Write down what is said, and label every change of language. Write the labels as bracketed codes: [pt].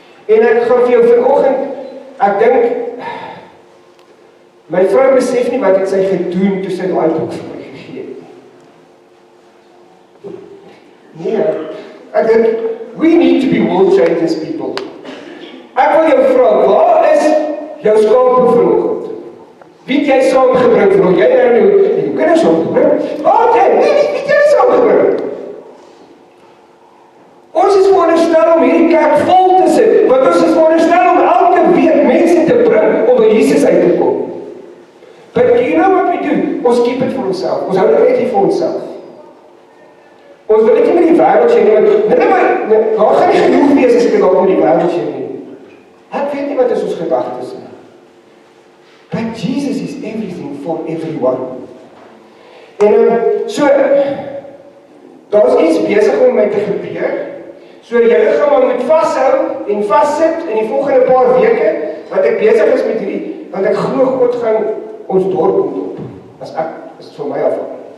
[af] En ek gaan vir jou vanoggend, ek dink, my vrou besef nie wat het sy gedoen toe sy daai boek vir my gegee het. Nee, ek dink, [en] we need to be world changers people. [af] Ek wil jou vra, waar is jou skape vanoggend? Wie het jy saamgebring vanoggend? Jy nou jou kinders saamgebring? Waar het jy saamgebring? Ons is veronderstel om hierdie kerk vol te sit, want ons is veronderstel om elke week mense te bring om by Jesus uit te kom. [en] But you know what we do? [af] Ons [en] keep it [af] vir onsself. Ons hou dit net vir onsself. Ons wil nie met die wêreld sê nie, want daar gaan nie genoeg wees as ek dit op met die wêreld sê nie. Ek weet nie wat is ons gedagtes nie. [en] But Jesus is everything for everyone. [af] En so, daar is iets besig om my te gebeur. So julle gaan maar moet vashou en vassit in die volgende paar weke, want ek besig is met hierdie, want ek glo God gaan ons dorp ontdop, as dit van my afhang.